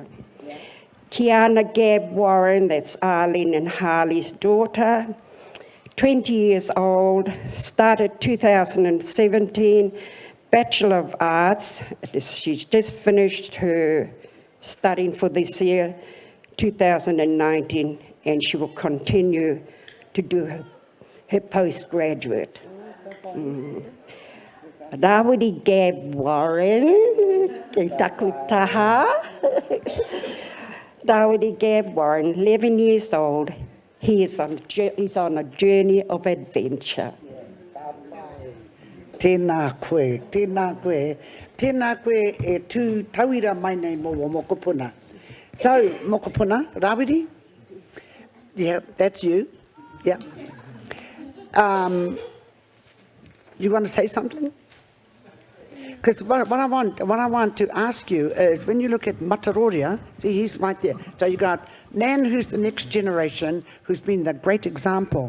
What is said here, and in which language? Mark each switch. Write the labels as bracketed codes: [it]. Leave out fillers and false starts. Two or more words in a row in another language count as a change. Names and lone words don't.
[en] Kiana Gabb Warren, that's Arlene and Harley's daughter, 20 years old, started 2017, Bachelor of Arts. She's just finished her studying for this year, 2019, and she will continue to do her postgraduate. [mi] Rawiri Gabb Warren, te taku taha. [en] Rawiri Gabb Warren, 11 years old. He's on a journey of adventure. [mi] Tēnā koe, tēnā koe. Tēnā koe e tū tauira mai nei mō mokopuna. [en] So, mokopuna, Rawiri? Yeah, that's you. Yeah. You want to say something? Because what I want to ask you is, when you look at Mataroria, see, he's right there. So you got Nan, who's the next generation, who's been the great example.